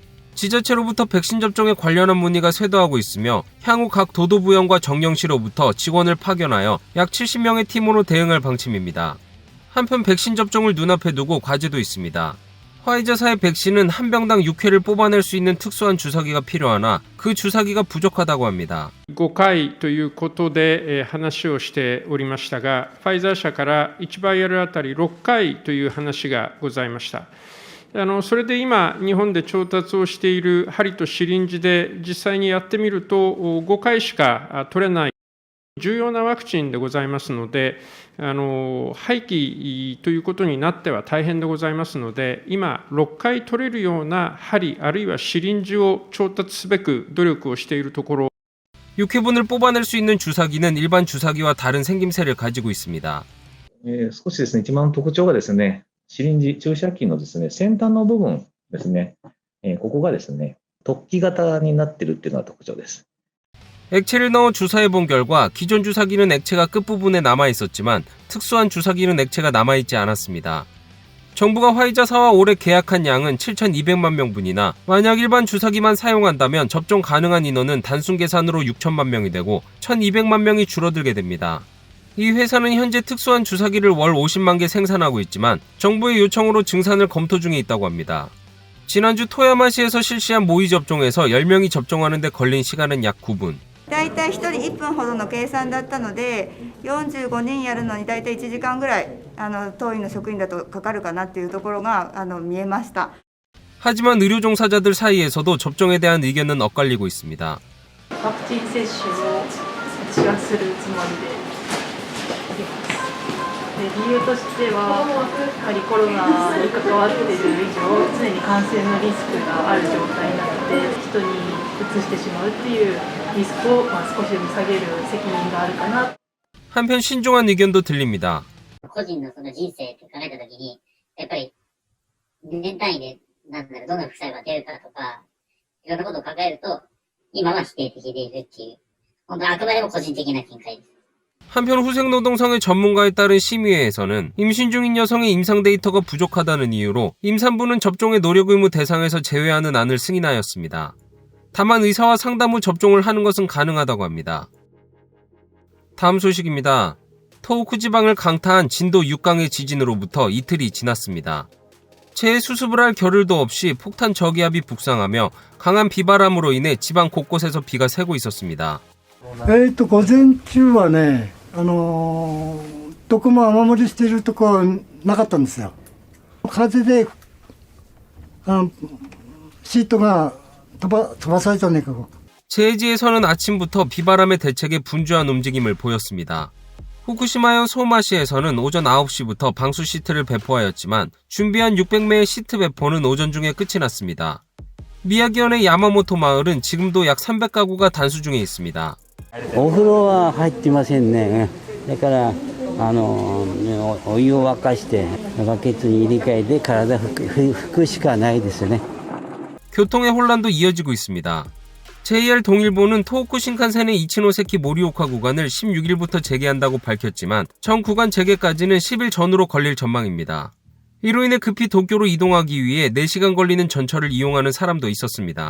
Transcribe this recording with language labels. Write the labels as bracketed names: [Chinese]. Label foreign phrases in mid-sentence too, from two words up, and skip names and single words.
[Korean] 지자체로부터 백신 접종에 관련한 문의가 쇄도하고 있으며 향후 각 도도부연과 정령시로부터 직원을 파견하여 약 70명의 팀으로 대응할 방침입니다. 한편 백신 접종을 눈앞에 두고 과제도 있습니다. 화이자사의 백신은 한 병당 6회를 뽑아낼 수 있는 특수한 주사기가 필요하나 그 주사기가 부족하다고 합니다. [Japanese] 5 回ということで話をしておりましたが、ファイザー社から1バイアルあたり6回という話がございました。それで今、日本で調達をしている針とシリンジで実際にやってみると5回しか取れない重要なワクチンでございますので、廃棄ということになっては大変でございますので、今、6回取れるような針あるいはシリンジを調達すべく努力をしているところ。 [Korean] 6회분을 뽑아낼 수 있는 주사기는 일반 주사기와 다른 생김새를 가지고 있습니다. [Japanese] 少しですね、一番特徴がですね、シリンジ注射器のですね、先端の部分ですね、ここがですね、突起型になっているっていうのが特徴です。 [Korean] 액체를 넣어 주사해본 결과 기존 주사기는 액체가 끝부분에 남아있었지만 특수한 주사기는 액체가 남아있지 않았습니다. 정부가 화이자사와 올해 계약한 양은 7,200만 명분이나 만약 일반 주사기만 사용한다면 접종 가능한 인원은 단순 계산으로 6천만 명이 되고 1,200만 명이 줄어들게 됩니다. 이 회사는 현재 특수한 주사기를 월 50만 개 생산하고 있지만 정부의 요청으로 증산을 검토 중에 있다고 합니다. 지난주 토야마시에서 실시한 모의 접종에서 10명이 접종하는 데 걸린 시간은 약 9분. [Japanese] だいたい1人1分ほどの計算だったので、45人やるのにだいたい1時間ぐらい当院の職員だとかかるかなっていうところが見えました。 [Korean] 하지만 의료 종사자들 사이에서도 접종에 대한 의견은 엇갈리고 있습니다. [Japanese] ワクチン接種を私はするつもりでおります。理由としては、やはりコロナに関わっている以上、常に感染のリスクがある状態なので、人にうつしてしまうっていうリスクを少しでも下げる責任があるかな。 [Korean] 한편 신중한 의견도 들립니다. [Japanese] 個人のその人生って考えたときに、やっぱり年単位でどんな副作用が出るかとか、いろんなことを考えると、今は否定的でいるっていう、本当にあくまでも個人的な見解です。 [Korean] 한편 후생노동성의 전문가에 따른 심의회에서는 임신 중인 여성의 임상 데이터가 부족하다는 이유로 임산부는 접종의 노력 의무 대상에서 제외하는 안을 승인하였습니다. 다만 의사와 상담 후 접종을 하는 것은 가능하다고 합니다. 다음 소식입니다. 토호쿠 지방을 강타한 진도 6강의 지진으로부터 이틀이 지났습니다. 체에 수습을 할 겨를도 없이 폭탄 저기압이 북상하며 강한 비바람으로 인해 지방 곳곳에서 비가 새고 있었습니다. [Japanese] 午前中はね、どこも雨漏りしているところはなかったんですよ。風でシートが飛ばされたね。 [Korean] 제해지에서는 아침부터 비바람의 대책에 분주한 움직임을 보였습니다. 후쿠시마현 소마시에서는 오전 9시부터 방수 시트를 배포하였지만 준비한 600매의 시트 배포는 오전 중에 끝이 났습니다. 미야기현의 야마모토 마을은 지금도 약 300가구가 단수 중에 있습니다. [Japanese] お風呂は入ってませんね。だからお湯を沸かしてバケツに入れ替えて体拭くしかないですね。 [Korean] 교통의 혼란도 이어지고 있습니다. JR 동일본은 토호쿠 신칸센의 이치노세키 모리오카 구간을 16일부터 재개한다고 밝혔지만 전 구간 재개까지는 10일 전후로 걸릴 전망입니다. 이로 인해 급히 도쿄로 이동하기 위해 4시간 걸리는 전철을 이용하는 사람도 있었습니다.